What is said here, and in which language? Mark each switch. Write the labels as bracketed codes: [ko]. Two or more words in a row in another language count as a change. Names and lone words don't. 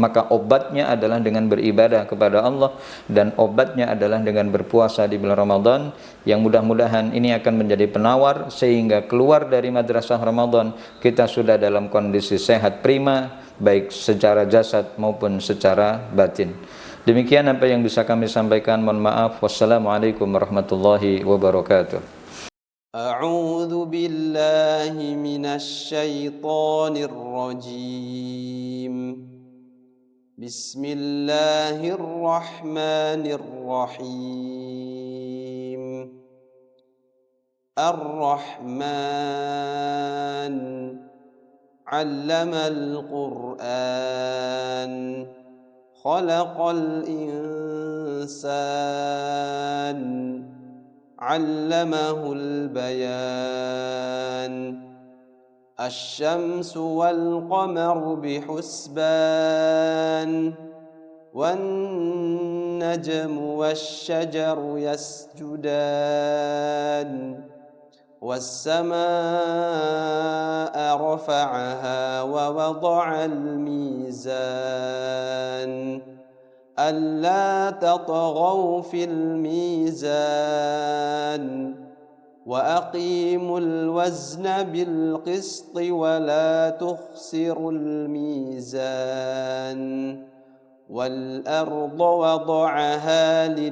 [id] Maka obatnya adalah dengan beribadah kepada Allah, dan obatnya adalah dengan berpuasa di bulan Ramadan, yang mudah-mudahan ini akan menjadi penawar sehingga keluar dari madrasah Ramadan kita sudah dalam kondisi sehat prima, baik secara jasad maupun secara batin. Demikian apa yang bisa kami sampaikan. Mohon maaf. [ar] والسلام عليكم ورحمة الله وبركاته. أعوذ بالله من الشيطان الرجيم. Bismillahirrahmanirrahim. الرحمن علم القرآن خلق الإنسان علمه البيان. الشمس والقمر بحسبان والنجم والشجر يسجدان. والسماء رفعها ووضع الميزان ألا تطغوا في الميزان وأقيموا الوزن بالقسط ولا تخسروا الميزان والأرض وضعها